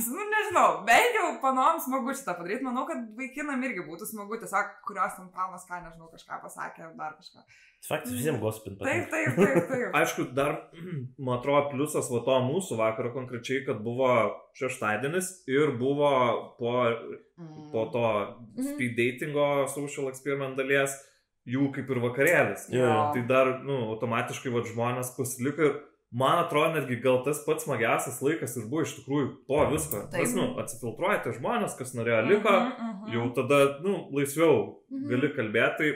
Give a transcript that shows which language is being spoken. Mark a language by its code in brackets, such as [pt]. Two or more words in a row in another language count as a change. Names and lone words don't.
[lt] Nežinau, bent jau panom smagu šitą padaryti. Manau, kad vaikinam irgi būtų smagu, tiesiog kurios ant panos, ką nežinau, kažką pasakė ar dar kažką. Faktas visiems gospint. Taip. Aišku, dar, man atrodo, pliusas va to mūsų vakaro konkrečiai, kad buvo šeštadienis ir buvo po to [en] speed datingo social experiment [lt] dalies jų kaip ir vakarėlis. Tai dar, automatiškai žmonės pasiliko ir man atrodo netgi gal tas pats smagiausias laikas ir buvo iš tikrųjų po visko. Nes, atsifiltruojate žmonės, kas norėjo liko, jau tada, laisviau gali kalbėti.